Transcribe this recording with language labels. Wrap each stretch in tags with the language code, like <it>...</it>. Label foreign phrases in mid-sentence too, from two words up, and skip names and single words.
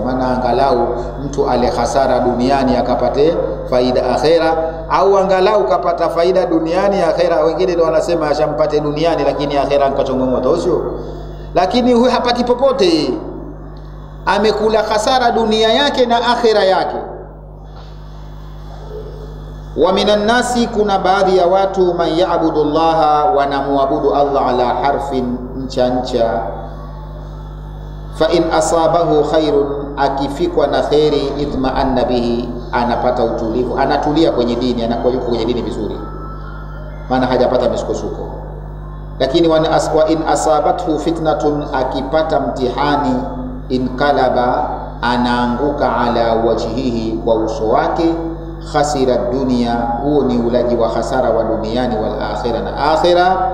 <sw>Maana angalau mtu ale hasara duniani akapate faida akhira, au angalau kapata faida duniani akhira. Wengine ndio wanasema ashampate duniani lakini akhira ankachongomoto, sio? Lakini huyu hapati popote, amekula hasara dunia yake na akhira yake.</sw> <ar>ومن الناس,</ar> <sw>kuna baadhi ya watu,</sw> <ar>من يعبد الله, wanamuabudu Allah على حرف, ncha. فإن أصابه خير,</ar> <sw>akifikwa na khairi,</sw> <ar>اطمأن به,</ar> <sw>anapata utulivu, anatulia kwenye dini, anakuwa yuko kwenye dini vizuri, maana hajapata misukosuko. Lakini</sw> <ar>وإن أصابته فتنة,</ar> <sw>akipata mtihani, inqalaba, anaanguka</sw> <ar>على وجهه,</ar> <sw>kwa uso wake,</sw> <ar>خسر الدنيا,</ar> <sw>huo ni ulaji wa hasara wa duniani,</sw> <ar>والآخرة,</ar> <sw>na akhira.</sw>